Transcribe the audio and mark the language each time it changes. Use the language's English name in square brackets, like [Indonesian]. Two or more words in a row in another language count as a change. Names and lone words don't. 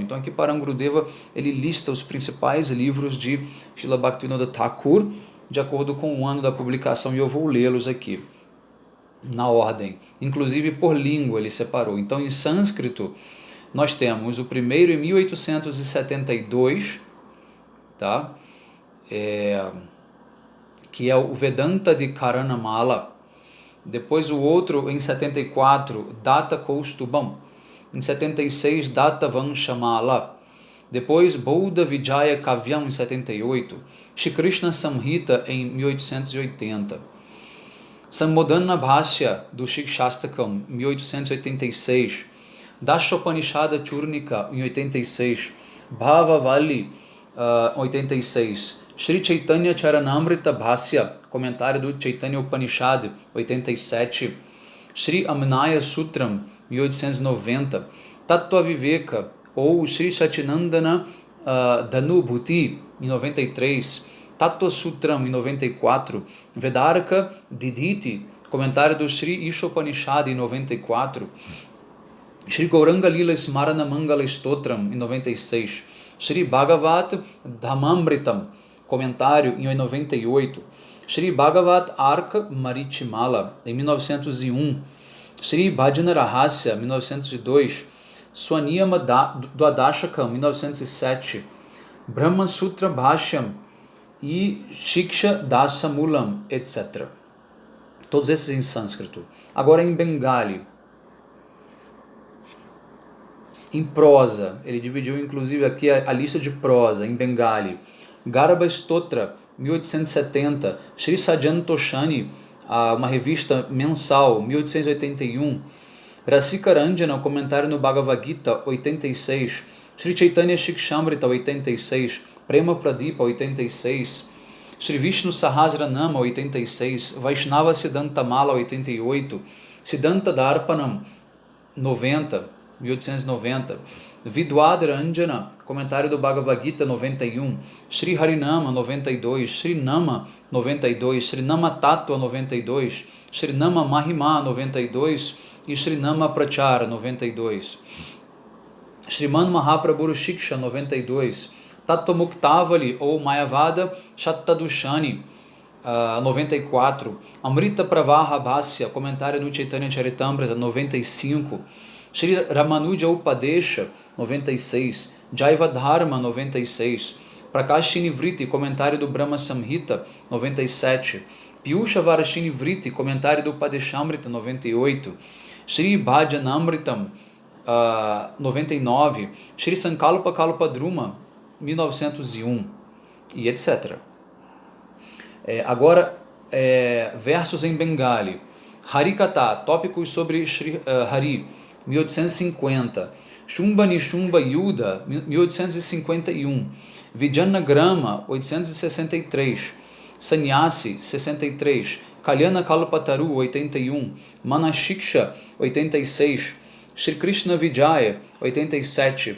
[Portuguese] Então aqui para Gurudeva ele lista os principais livros de Srila Bhaktivinoda Thakur de acordo com o ano da publicação, e eu vou lê-los aqui na ordem, inclusive por língua ele separou. Então em sânscrito nós temos o primeiro em 1872, tá? Que é o Vedanta de Karanamala. Depois o outro em 74, Datta Kaustubam. Em 76, Datta Vanshamala. Depois Bouddha Vijaya Kavyam em 78, Shri Krishna Samhita em 1880. Sambodhana Bhashya do Shikshastakam, 1886. Dashopanishada Churnika, em 86. Bhavavalli, 86. Shri Chaitanya Charanamrita Bhasya, comentário do Chaitanya Upanishad, 87. Shri Amnaya Sutram, 1890. Tattva Viveka, ou Shri Satinandana Dhanubhuti, em 93. Tattva Sutram, em 94. Vedarka Diditi, comentário do Shri Ishopanishad, em 94. Shri Gauranga Lila Smarana Mangala Stotram, em 96. Shri Bhagavat Dhammamritam, comentário, em 98. Shri Bhagavat Arka Marichimala, em 1901. Shri Bhajana Rahasya, 1902. Swaniyama Dwadashakam, 1907. Brahma Sutra Bhashyam e Shiksha Dasamulam, etc. Todos esses em sânscrito. Agora em bengali. Em prosa, ele dividiu inclusive aqui a lista de prosa em bengali. Garba Stotra, 1870. Shri Sajan Toshani, uma revista mensal, 1881. Rasika Ranjana, comentário no Bhagavad Gita, 86. Shri Chaitanya Shikshamrita, 86. Prema Pradipa, 86. Shri Vishnu Sahasranama, 86. Vaishnava Siddhanta Mala, 88. Siddhanta Darpanam, 1890. Vidwad Ranjana, comentário do Bhagavad Gita, 91. Shri Harinama, 92. Shri Nama, 92. Shri Nama Tattva, 92. Shri Nama Mahima, 92. E Shri Nama Prachara, 92. Shriman Mahaprabhu Shiksha, 92. Tattva Muktavali, ou Mayavada Shattadushani, 94. Amrita Pravaha Bhasya, comentário no Chaitanya Charitamrita, 95. Shri Ramanuja Upadesha, 96. Jaiva Dharma, 96. Prakashini Vritti, comentário do Brahma Samhita, 97. Piyusha Varashini Vritti, comentário do Upadeshamrita, 98. Shri Bhajanamritam, 99. Shri Sankalpa Kalpadruma, 1901, e etc. Agora, versos em bengali. Harikata, tópicos sobre Shri Hari, 1850. Shumba Nishumba Yuda, 1851. Vijanagrama, 863. Sannyasi, 63. Kalyana Kalpataru, 81. Manashiksha, 86. Shri Krishna Vijaya, 87.